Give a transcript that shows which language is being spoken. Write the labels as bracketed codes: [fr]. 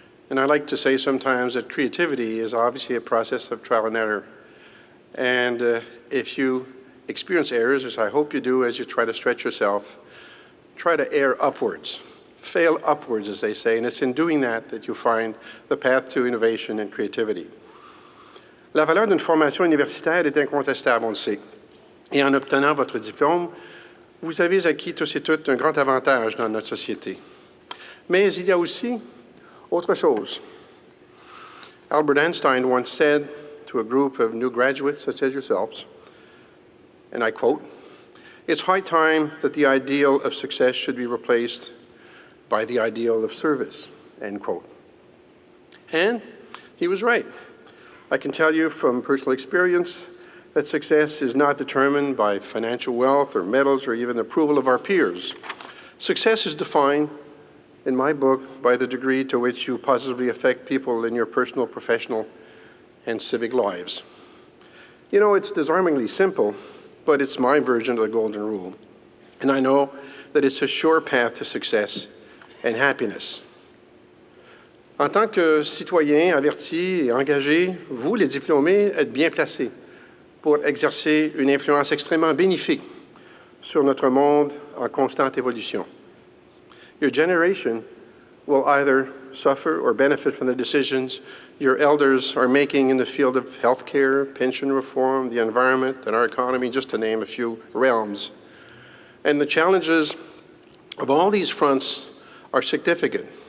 [en] And I like to say sometimes that creativity is obviously a process of trial and error. And if you experience errors, as I hope you do as you try to stretch yourself, try to err upwards. Fail upwards, as they say, and it's in doing that that you find the path to innovation and creativity. [fr] La valeur d'une formation universitaire est incontestable, on le sait. Et en obtenant votre diplôme, vous avez acquis tous et toutes un grand avantage dans notre société. Mais il y a aussi autre chose. [en] Albert Einstein once said to a group of new graduates such as yourselves, and I quote, "It's high time that the ideal of success should be replaced by the ideal of service," end quote. And he was right. I can tell you from personal experience that success is not determined by financial wealth or medals or even approval of our peers. Success is defined, in my book, by the degree to which you positively affect people in your personal, professional, and civic lives. You know, it's disarmingly simple, but it's my version of the golden rule. And I know that it's a sure path to success and happiness. [fr] En tant que citoyen averti et engagé, vous, les diplômés, êtes bien placés pour exercer une influence extrêmement bénéfique sur notre monde en constante évolution. [en] Your generation will either suffer or benefit from the decisions your elders are making in the field of healthcare, pension reform, the environment, and our economy, just to name a few realms. And the challenges of all these fronts are significant.